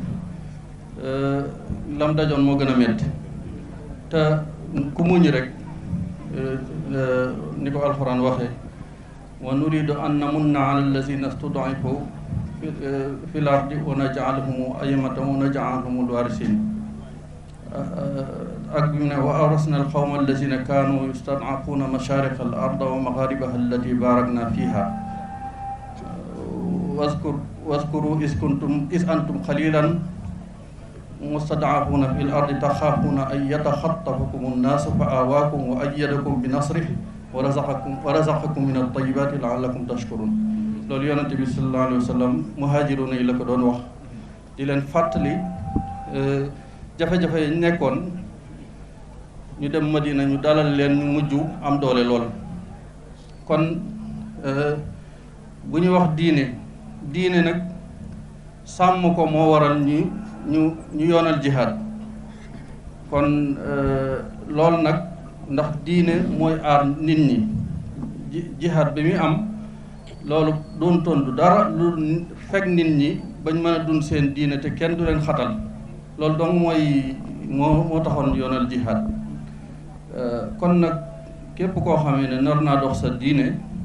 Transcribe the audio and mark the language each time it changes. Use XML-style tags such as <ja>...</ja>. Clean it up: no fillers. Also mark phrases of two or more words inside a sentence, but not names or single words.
<wo>lam dajoon moo gën a metti te ku muñ rek ni ko alxuraan waxee</wo> <ar>ونريد أن نمن على الذين استضعفوا في الأرض ونجعلهم أئمة ونجعلهم الوارثين</ar> <wo>ak ñu ne</wo> <ar>وأورثنا القوم الذين كانوا يستضعفون مشارق الأرض ومغاربها التي باركنا فيها واذكروا إذ أنتم قليلا مستضعفون في الأرض تخافون أن يتخطفكم الناس فآواكم وأيدكم بنصره ورزقكم من الطيبات لعلكم تشكرون</ar> <wo>loolu yonent bi</wo> <ar>صلى الله عليه وسلم</ar> <wo>muhaajiruuna yi la ko doon wax di leen fàttali jafe-jafe yi nekkoon ñu dem Madina ñu dalal leen ñu mujj am doole lool kon bu ñu wax diine nag sàmm ko moo waral ñu yoonal jihaad kon loolu nag ndax diine mooy aar nit ñi jihaad bi muy am loolu doon tontu dara lu fekk nit ñi bañ mën a dund seen diine te kenn du leen xatal loolu donc moo taxoon yoonal jihaad kon nag képp koo xamee ne nar naa dox sa diine</wo>